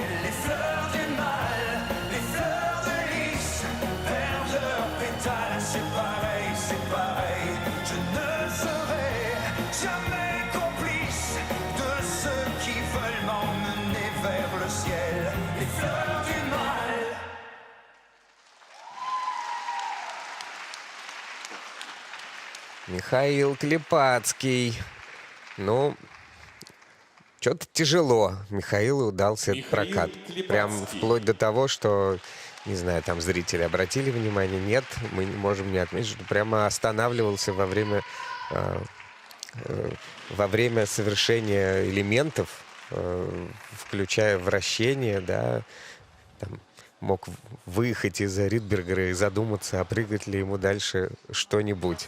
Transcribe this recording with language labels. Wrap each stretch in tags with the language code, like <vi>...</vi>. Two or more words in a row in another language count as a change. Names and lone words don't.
<fr>Les fleurs du mal, les fleurs de lys perdent leurs pétales, c'est pareil, c'est pareil. Je ne serai jamais complice de ceux qui veulent m'emmener vers le ciel. Les fleurs du mal.</fr> <ru>Михаил Клепацкий. Ну, что-то тяжело Михаилу удался этот Михаил прокат. Прям Клепацкий. вплоть до того, что, не знаю, там зрители обратили внимание, нет, мы не можем не отметить, что прямо останавливался во время совершения элементов, включая вращение, да, там, мог выехать из-за Ридбергера и задуматься, а прыгать ли ему дальше что-нибудь.</ru>